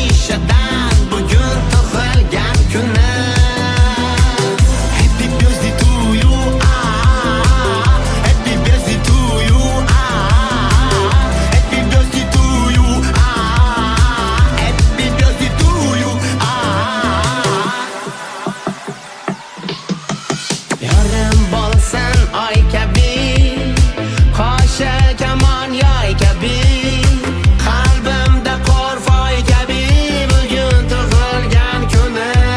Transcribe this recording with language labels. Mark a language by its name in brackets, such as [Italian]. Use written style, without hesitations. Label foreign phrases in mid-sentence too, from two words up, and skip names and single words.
[Uzbek] ko'chadan bugun tug'ilgan kuni. [English] Happy birthday to you, happy birthday to you, happy birthday to you, happy birthday to you. [Uzbek] Yorim bo'lsin oy kabi, qo'sha kamon yoy kabi, qalbimda qo'rfoy kabi, bugun tug'ilgan kuni.